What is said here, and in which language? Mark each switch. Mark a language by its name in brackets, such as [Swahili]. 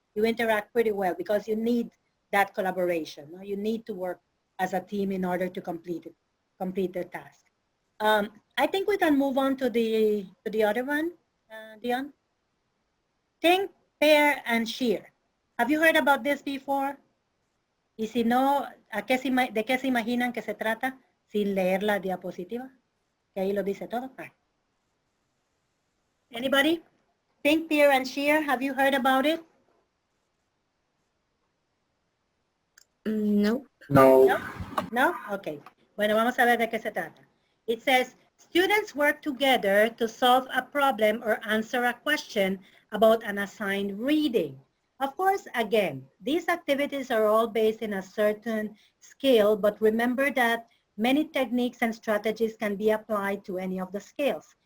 [English] You interact pretty well because you need that collaboration. You need to work as a team in order to complete the task. I think we can move on to the other one, Deon. Think, pair, and share. Have you heard about this before? [Spanish] Y si no, ¿de qué se imaginan que se trata sin leer la diapositiva? Que ahí lo dice todo. [English] Anybody? Think, pair, and share. Have you heard about it? No. No? No? Okay. [Spanish] Bueno, vamos a ver de qué se trata. [English] It says, students work together to solve a problem or answer a question about an assigned reading. Of course, again, these activities are all based in a certain skill, but remember that many techniques and strategies can be applied to any of the skills.